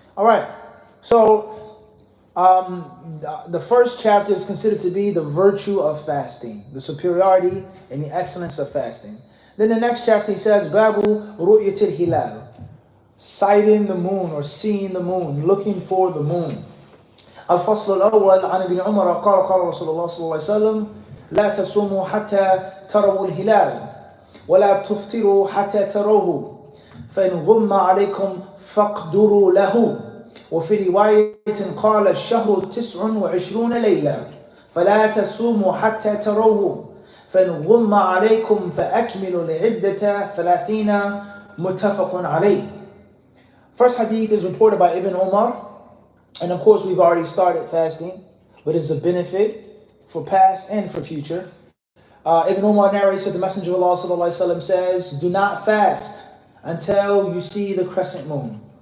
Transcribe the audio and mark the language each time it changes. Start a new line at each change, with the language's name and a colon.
English: All right, so the first chapter is considered to be the virtue of fasting, the superiority and the excellence of fasting. Then the next chapter he says, Babu Ru'yatil Hilal, sighting the moon or seeing the moon, looking for the moon.
Arabic: Al-Fasl al-Awwal an Ibn Umar قال قال رسول الله صلى الله عليه وسلم لا تصوموا حتى تروا الهلال ولا تفطروا حتى تروه فإن غم عليكم فاقدروا له وفي رواية قال الشهر 29 ليلة فلا تصوموا حتى تروه فإن غم عليكم فأكملوا العدة 30 متفق عليه.
English: First hadith is reported by Ibn Umar, and of course we've already started fasting, but it's a benefit for past and for future. Ibn Umar narrates that the Messenger of Allah sallallahu alaihi wasallam says, do not fast until you see the crescent moon.